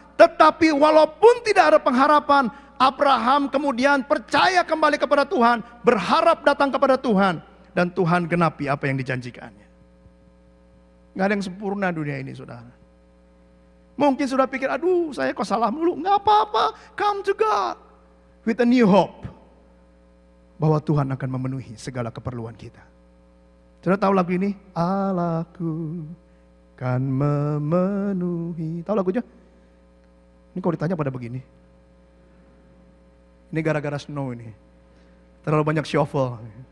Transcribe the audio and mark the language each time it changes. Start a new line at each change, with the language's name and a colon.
Indonesian: Tetapi walaupun tidak ada pengharapan, Abraham kemudian percaya kembali kepada Tuhan, berharap datang kepada Tuhan. Dan Tuhan genapi apa yang dijanjikannya. Nggak ada yang sempurna dunia ini, saudara. Mungkin sudah pikir, aduh saya kok salah mulu. Nggak apa-apa,
English: come to God with a new hope.
Indonesian: Bahwa Tuhan akan memenuhi segala keperluan kita. Sudah tahu lagu ini? Allahku kan memenuhi. Tahu lagunya? Ini kalau ditanya pada begini. Ini gara-gara snow ini. Terlalu banyak shuffle.